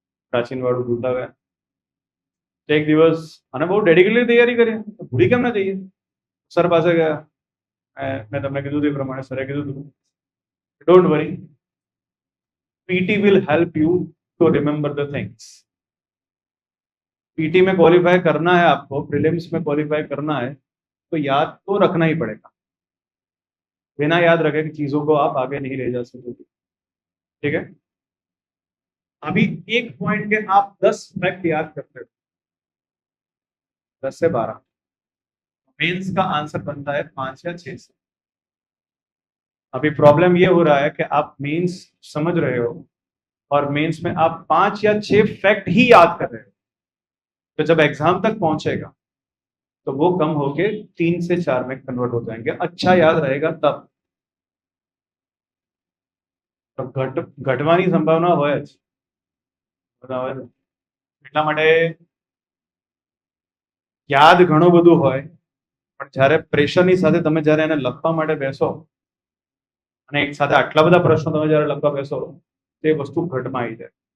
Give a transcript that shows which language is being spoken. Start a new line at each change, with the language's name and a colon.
Gujarati: પ્રાચીન વાળું ભૂલતા ગયા. એક દિવસ અને બહુ ડેડિકેટલી તૈયારી કરી, ભૂલી કેમ ના જઈએ. સર પાસે ગયા, મેં તમને કીધું હતું એ પ્રમાણે સરે કીધું હતું,
English: Don't worry, PT will help you to remember the things.
Hindi: PT में क्वालिफाई करना है आपको, प्रीलिम्स में क्वालिफाई करना है तो याद तो रखना ही पड़ेगा. बिना याद रखे कि चीजों को आप आगे नहीं ले जा सकोगे. ठीक है, अभी एक पॉइंट के आप 10 फैक्ट याद करते हो, 10 से 12, मेंस का आंसर बनता है 5 या 6 से. अभी प्रॉब्लम ये हो रहा है कि आप मेंस समझ रहे हो और मेंस में आप 5 या 6 फैक्ट ही याद कर रहे हो. तो जब एग्जाम तक पहुंचेगा तो वो कम होके 3 से 4 में कन्वर्ट हो जाएंगे. अच्छा याद रहेगा तब.
Gujarati: तो घटवानी संभावना હોય જ. બરાબર, એટલા માટે યાદ ઘણું બધું હોય, પણ જ્યારે પ્રેશરની સાથે તમે જ્યારે એને લખવા માટે બેસો અને એક સાથે આટલા બધા પ્રશ્નો તમે જ્યારે લખવા બેસો તે વસ્તુ ઘટમાં આવી જાય.